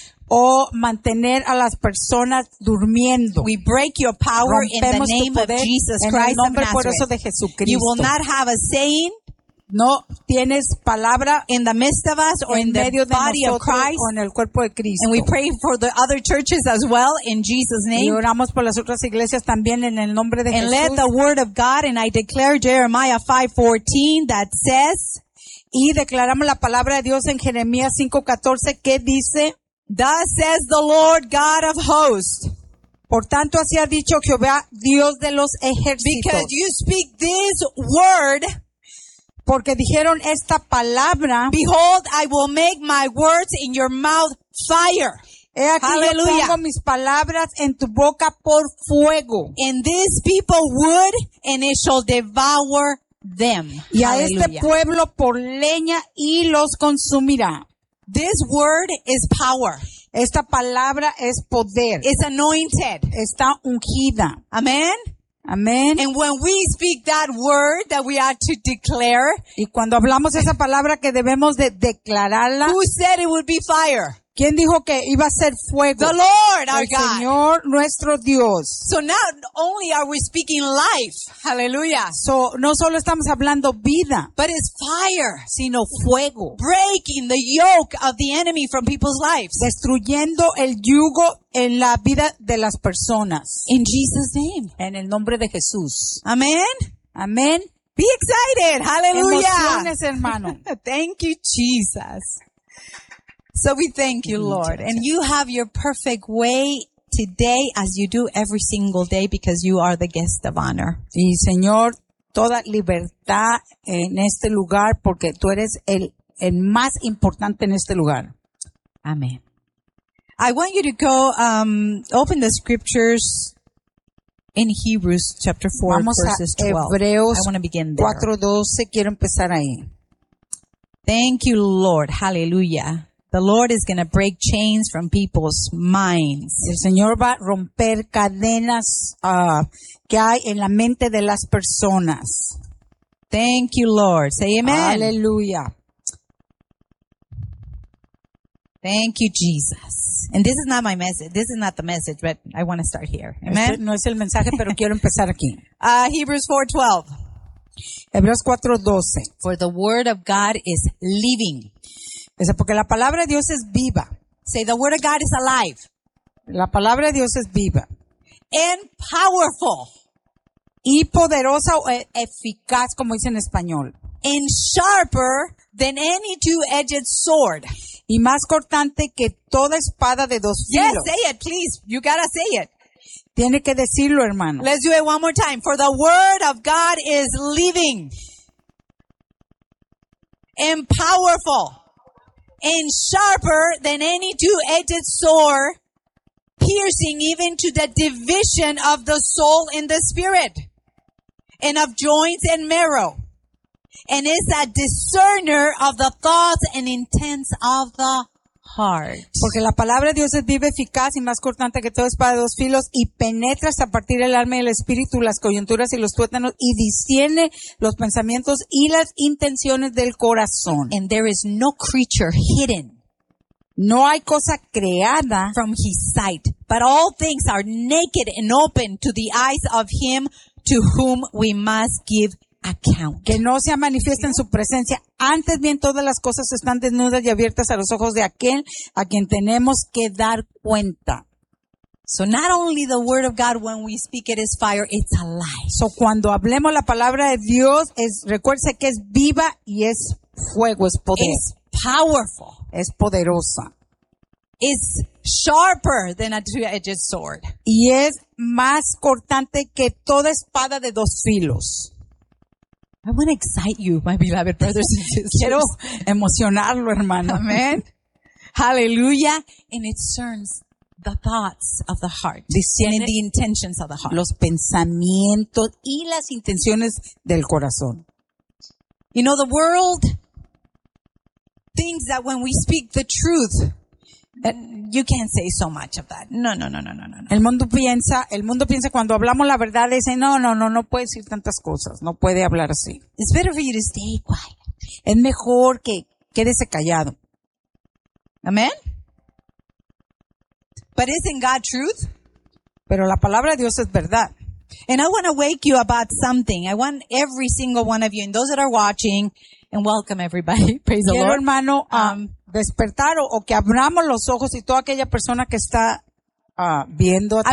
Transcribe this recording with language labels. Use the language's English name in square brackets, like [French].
[Spanish] o mantener a las personas durmiendo. [English] We break your power [Spanish] rompemos [English] in the name of Jesus Christ, [Spanish] en el nombre poderoso de Jesucristo. [English] You will not have a saying. [Spanish] No tienes palabra [English] in the midst of us or in the [Spanish] medio de [English] body [Spanish] nosotros, [English] of Christ [Spanish] o en el cuerpo de Cristo. [English] And we pray for the other churches as well in Jesus' name. [Spanish] Y oramos por las otras iglesias también en el nombre de [English] and [Spanish] Jesús. [English] And let the word of God, and I declare Jeremiah 5:14 that says, [Spanish] y declaramos la palabra de Dios en Jeremías 5:14 que dice, [English] thus says the Lord God of hosts. [Spanish] Por tanto, así ha dicho Jehová, Dios de los ejércitos. [English] Because you speak this word, [Spanish] porque dijeron esta palabra. [English] Behold, I will make my words in your mouth fire. [Spanish] He aquí [English] hallelujah. [Spanish] Yo pongo mis palabras en tu boca por fuego. [English] And this people would, and it shall devour them. [Spanish] Y [English] hallelujah. [Spanish] A este pueblo por leña y los consumirá. [English] This word is power. [Spanish] Esta palabra es poder. [English] It's anointed. [Spanish] Está ungida. [English] Amen. [Spanish] Amen. [English] And when we speak that word that we are to declare, [Spanish] y cuando hablamos esa palabra que debemos de declararla, [English] who said it would be fire? [Spanish] ¿Quién dijo que iba a ser fuego? [English] The Lord, our [Spanish] God. El Señor, nuestro Dios. [English] So not only are we speaking life. Hallelujah. [Spanish] So no solo estamos hablando vida. [English] But it's fire. [Spanish] Sino fuego. [English] Breaking the yoke of the enemy from people's lives. [Spanish] Destruyendo el yugo en la vida de las personas. [English] In Jesus' name. [Spanish] En el nombre de Jesús. [English] Amen. [Spanish] Amen. [English] Be excited. Hallelujah. [Spanish] Emociones, hermano. [English] Thank you, Jesus. So we thank you, Lord. And you have your perfect way today as you do every single day because you are the guest of honor. [Spanish] Y Señor, toda libertad en este lugar porque tú eres el más importante en este lugar. [English] Amen. I want you to go open the scriptures in Hebrews chapter 4, [Spanish] Vamos [English] verses 12. [Spanish] Vamos a Hebreos [English] 4:12. [Spanish] Quiero empezar ahí. [English] Thank you, Lord. Hallelujah. The Lord is going to break chains from people's minds. El Señor va a romper cadenas que hay en la mente de las personas. Thank you, Lord. Say amen. Hallelujah. Thank you, Jesus. And this is not my message. This is not the message, but I want to start here. Amen. [Spanish] No es el mensaje, pero quiero empezar aquí. [English] Hebrews 4:12. [Spanish] Hebreos 4:12. [English] For the word of God is living. [Spanish] Es porque la palabra de Dios es viva. [English] Say, the word of God is alive. [Spanish] La palabra de Dios es viva. [English] And powerful. [Spanish] Y poderosa o eficaz, como dice en español. [English] And sharper than any two-edged sword. [Spanish] Y más cortante que toda espada de dos filos. [English] Yes, say it, please. You gotta say it. [Spanish] Tiene que decirlo, hermano. [English] Let's do it one more time. For the word of God is living. And powerful. And sharper than any two-edged sword, piercing even to the division of the soul and the spirit, and of joints and marrow, and is a discerner of the thoughts and intents of the heart. [Spanish] Porque la palabra de Dios es viva, eficaz y más cortante que toda espada de dos filos, y penetra hasta partir el alma y el espíritu, las coyunturas y los tuétanos, y discierne los pensamientos y las intenciones del corazón. [English] And there is no creature hidden. [Spanish] No hay cosa creada [English] from his sight, but all things are naked and open to the eyes of him to whom we must give account. [Spanish] Que no sea manifiesta en su presencia. Antes bien, todas las cosas están desnudas y abiertas a los ojos de aquel a quien tenemos que dar cuenta. [English] So not only the word of God, when we speak it is fire, it's alive. [Spanish] So cuando hablemos la palabra de Dios, es, recuérdese que es viva y es fuego, es poder. [English] It's powerful. [Spanish] Es poderosa. [English] It's sharper than a two-edged sword. [Spanish] Y es más cortante que toda espada de dos filos. [English] I want to excite you, my beloved brothers and sisters. [Spanish] Quiero emocionarlo, hermano. [English] Amen. Hallelujah. And it discerns the thoughts of the heart. [Spanish] Discerne [English] the intentions of the heart. [Spanish] Los pensamientos y las intenciones del corazón. [English] You know, the world thinks that when we speak the truth, that you can't say so much of that. [Spanish] No. El mundo piensa cuando hablamos la verdad, dice, no puede decir tantas cosas, no puede hablar así. [English] It's better for you to stay quiet. [Spanish] Es mejor que quédese callado. [English] Amen. But isn't God truth? [Spanish] Pero la palabra de Dios es verdad. [English] And I want to wake you about something. I want every single one of you and those that are watching, and welcome everybody. Praise [Spanish] Quiero, [English] the Lord. [Spanish] Hermano, despertar o que abramos los ojos y toda aquella persona que está viendo a través